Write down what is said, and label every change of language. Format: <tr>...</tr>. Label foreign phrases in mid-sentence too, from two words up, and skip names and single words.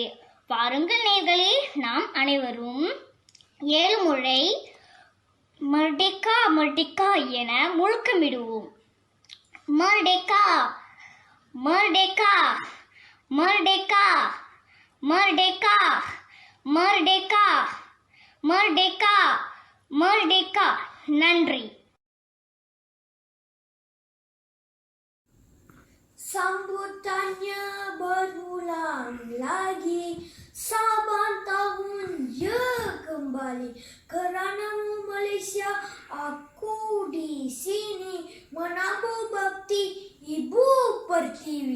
<ta>வாருங்கள் நேயர்களே, நாம் அனைவரும் 7 முறை</ta> <ms>Merdeka Merdeka</ms> <ta>என முழக்கமிடுவோம்.</ta> <ms>Merdeka Merdeka Merdeka Merdeka Merdeka Merdeka Merdeka மர்டேக்கா மர்டேக்கா மர்டேக்கா.</ms> <ta>நன்றி.</ta> <ms>Sambutannya berulang lagi, saban tahun ya kembali. Keranamu Malaysia, aku di sini menabur bakti Ibu Pertiwi.</ms>